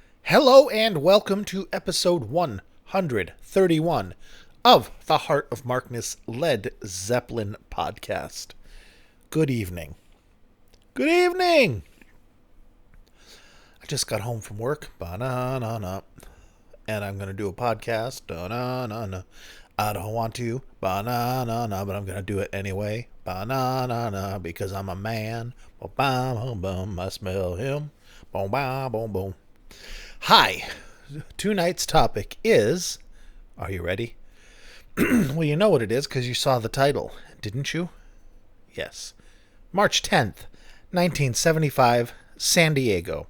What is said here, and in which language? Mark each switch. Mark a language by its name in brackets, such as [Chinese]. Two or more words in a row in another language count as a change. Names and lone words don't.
[English] Hello and welcome to episode 131 of the Heart of Markness Led Zeppelin podcast. Good evening. Good evening! I just got home from work. Ba-na-na-na. And I'm going to do a podcast. Ba-na-na-na. I don't want to. Ba-na-na-na. But I'm going to do it anyway. Ba-na-na-na. Because I'm a man. Ba-bum-bum. I smell him. Boom-ba-boom-boom. Hi. Tonight's topic is... Are you ready? Well, you know what it is because you saw the title, didn't you? Yes. March 10th, 1975, San Diego.